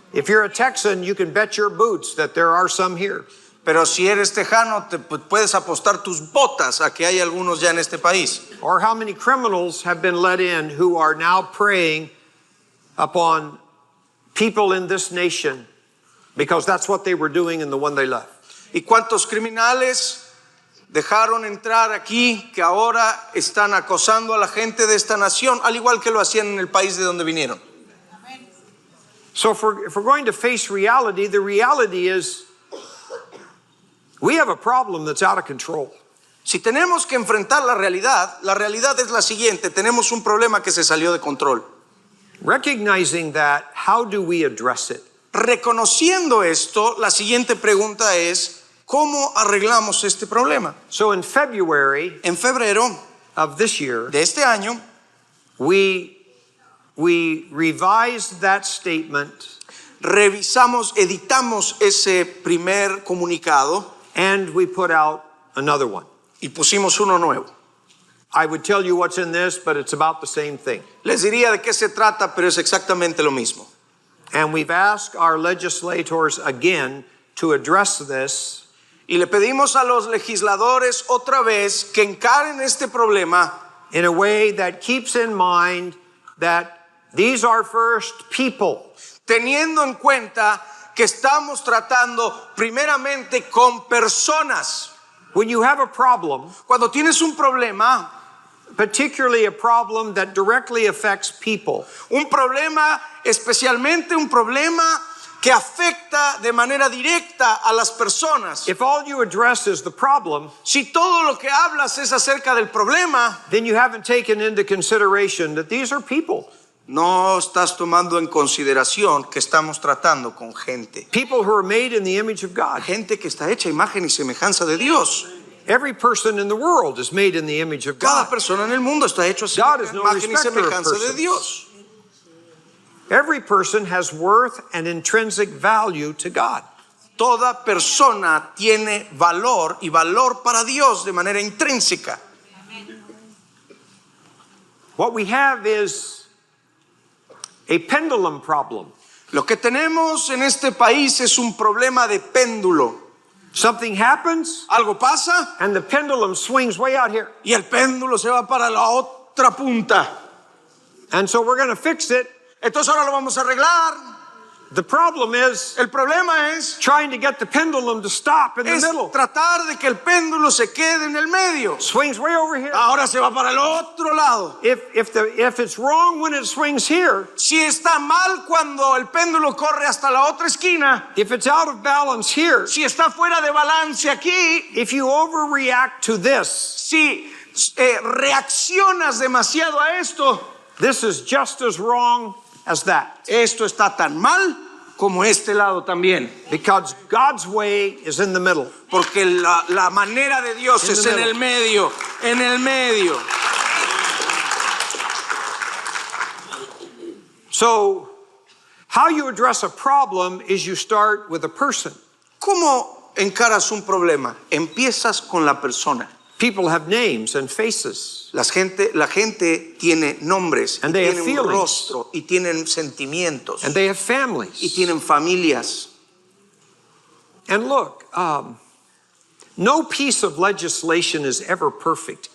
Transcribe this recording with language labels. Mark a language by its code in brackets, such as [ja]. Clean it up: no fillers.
[en] If you're a Texan, you can bet your boots that there are some here. [es] Pero si eres tejano, puedes apostar tus botas a que hay algunos ya en este país. [en] Or how many criminals have been let in who are now preying upon people in this nation because that's what they were doing in the one they left. [es] ¿Y cuántos criminales dejaron entrar aquí que ahora están acosando a la gente de esta nación, al igual que lo hacían en el país de donde vinieron? [en] So if we're going to face reality, the reality is we have a problem that's out of control. [es] Si tenemos que enfrentar la realidad es la siguiente: tenemos un problema que se salió de control. [en] Recognizing that, how do we address it? [es] Reconociendo esto, la siguiente pregunta es: ¿cómo arreglamos este problema? [en] So in February [es] En febrero [en] of this year, [es] de este año, [en] we revised that statement [es] editamos ese primer comunicado [en] and we put out another one. [es] y pusimos uno nuevo. [en] I would tell you what's in this, but it's about the same thing. [es] Les diría de qué se trata, pero es exactamente lo mismo. [en] And we've asked our legislators again to address this. [es] Y le pedimos a los legisladores otra vez que encaren este problema [en] In a way that keeps in mind that these are first people. [es] teniendo en cuenta que estamos tratando primeramente con personas. [en] When you have a problem, [es] Cuando tienes un problema, [en] particularly a problem that directly affects people, [es] especialmente un problema que afecta de manera directa a las personas. [en] if all you address is the problem, [es] Si todo lo que hablas es acerca del problema, [en] then you haven't taken into consideration that these are people. [es] no estás tomando en consideración que estamos tratando con gente. [en] People who are made in the image of God. [es] Gente que está hecha a imagen y semejanza de Dios. [en] Every person in the world is made in the image of [es] Cada [en] God. [es] persona en el mundo está hecho a [en] God is no [es] imagen y [en] respecter of [es] semejanza de [en] persons. [es] Dios. [en] Every person has worth and intrinsic value to God. [es] Toda persona tiene valor y valor para Dios de manera intrínseca. [en] What we have is a pendulum problem. [es] Lo que tenemos en este país es un problema de péndulo. [en] Something happens [es] Algo pasa [en] and the pendulum swings way out here. [es] y el péndulo se va para la otra punta. [en] And so we're going to fix it. [es] Entonces ahora lo vamos a arreglar. [en] The problem is [es] El problema es [en] trying to get the pendulum to stop in the middle. [es] tratar de que el péndulo se quede en el medio. [en] Swings way over here. [es] Ahora se va para el otro lado. [en] If it's wrong when it swings here, [es] Si está mal cuando el péndulo corre hasta la otra esquina, [en] if it's out of balance here, [es] si está fuera de balance aquí, [en] if you overreact to this, [es] si reaccionas demasiado a esto, [en] this is just as wrong as that. [es] esto está tan mal como este lado también. [en] Because God's way is in the middle. [es] Porque la manera de Dios [en] In [es] es [en] the [es] en el medio, en el medio. [en] So, how you address a problem is you start with a person. [es] ¿Cómo encaras un problema? Empiezas con la persona. [en] People have names and faces. [es] La gente tiene nombres, y [en] And they have [es] tienen un [en] feelings. [es] rostro, y tienen sentimientos, [en] And they have [es] y [en] families. [es] tienen familias. [en] And look, no piece of legislation is ever perfect.